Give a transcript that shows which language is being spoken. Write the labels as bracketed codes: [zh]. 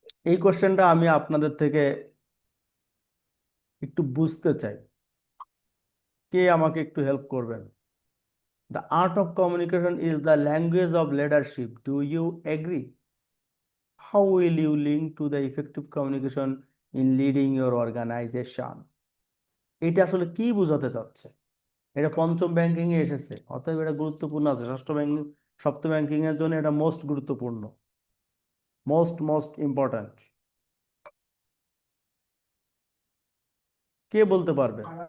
[bn] এই কোশ্চেনটা আমি আপনাদের থেকে একটু বুঝতে চাই, কে আমাকে একটু হেল্প করবেন? [en] The art of communication is the language of leadership, do you agree? How will you link to the effective communication in leading your organization? [bn] এটা আসলে কি বোঝাতে চাচ্ছে? এটা পঞ্চম ব্যাংকিং এ এসেছে, অতএব এটা গুরুত্বপূর্ণ আছে। ষষ্ঠ ব্যাংকিং, সপ্তম ব্যাংকিং এর জন্য এটা মোস্ট গুরুত্বপূর্ণ, মোস্ট ইম্পর্ট্যান্ট। কে বলতে পারবে?